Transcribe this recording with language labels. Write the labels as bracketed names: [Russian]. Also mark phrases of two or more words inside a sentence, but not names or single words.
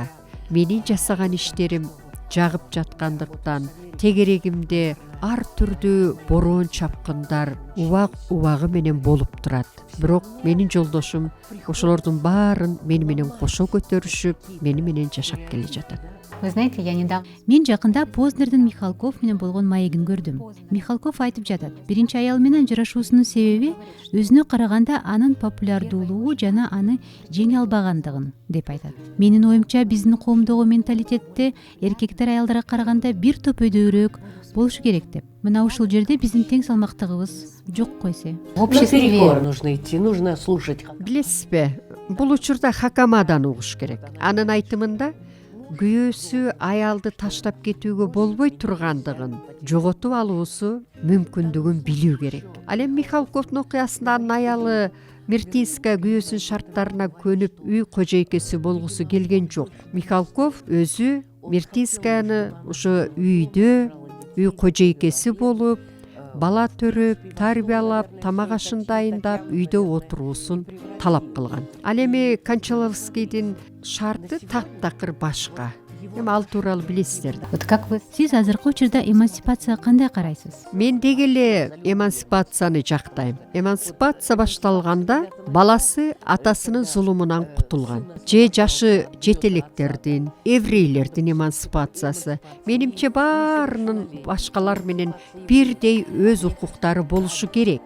[Kyrgyz] Менин жасаган иштерим жагып жаткандыктан тегерегимде ар түрдүү бороон чапкындар убагы менен болуп турат. Бирок менин жолдошум ошолордун баарын мени менен кошо көтөрүшүп, мени менен жашап келе жатат. [Russian] Вы знаете, я недавно... [Kyrgyz] Мен жакында Познердин Михалков менен болгон маегин көрдүм. Михалков айтып жатат, биринчи аял менен жарашуусунун себеби өзүнө караганда анын популярдуулугу жана аны жеңе албагандыгын деп айтат. Менин оюмча, биздин коомдогу менталитетте эркектер аялдарга караганда бир топ өйдөөрөөк болушу керек деп. Мына ушул жерде биздин тең салмактыгыбыз жок койсо. [Russian] Наперекор нужно идти, нужно слушать. [Kyrgyz] Билесизби, бул учурда Хакамадан угуш керек. Анын айтымында күйөөсү аялды таштап кетүүгө болбой тургандыгын жоготуп алуусу мүмкүндүгүн билүү керек. Ал эми Михалковдун окуясында анын аялы Мертинская күйөөсүнүн шарттарына көнүп үй кожойкеси болгусу келген жок. Михалков өзү Мертинскаяны ошо үйдө үй кожойкеси болуп, бала төрөп, тарбиялап, тамак ашын дайындап, үйдө отуруусун талап кылган. Ал эми Кончаловскийдин шарты таптакыр башка. Эми ал тууралуу билесиздер да. [Russian] Вот как вы... [Kyrgyz] Сиз азыркы учурда эмансипацияга кандай карайсыз? Мен деги эле эмансипацияны жактайм. Эмансипация башталганда баласы атасынын зулумунан кутулган. Же жашы жете электердин, еврейлердин эмансипациясы. Менимче баарынын башкалар менен бирдей өз укуктары болушу керек.